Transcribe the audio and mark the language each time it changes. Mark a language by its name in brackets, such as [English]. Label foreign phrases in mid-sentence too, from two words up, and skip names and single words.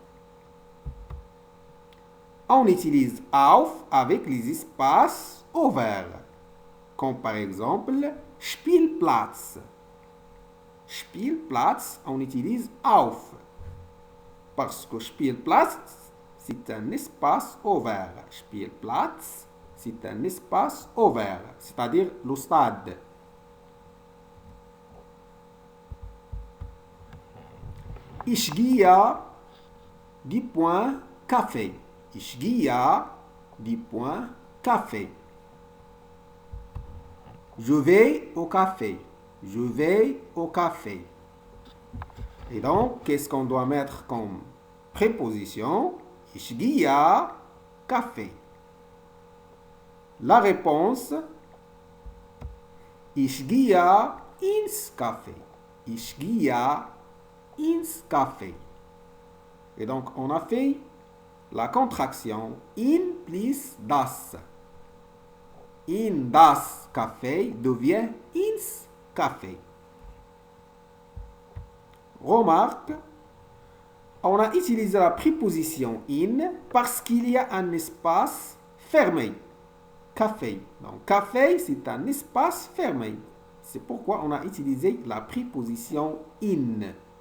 [French] On utilise auf avec les espaces ouverts, comme par exemple Spielplatz. Spielplatz, on utilise auf, parce que Spielplatz, c'est un espace ouvert. Spielplatz, c'est un espace ouvert, c'est-à-dire le stade. [German] Ich gehe [French] du point café. [German] Ich gehe [French] du point café. Je vais au café. Je vais au café. Et donc, qu'est-ce qu'on doit mettre comme préposition? [German] Ich gehe café. [French] La réponse, [German] ich gehe ins Café. Ich gehe ins Café. [French] Et donc, on a fait la contraction in plus das. [German] In das Café devient ins Café. [French] Remarque, on a utilisé la préposition in parce qu'il y a un espace fermé. Café. Donc, café, c'est un espace fermé. C'est pourquoi on a utilisé la préposition in.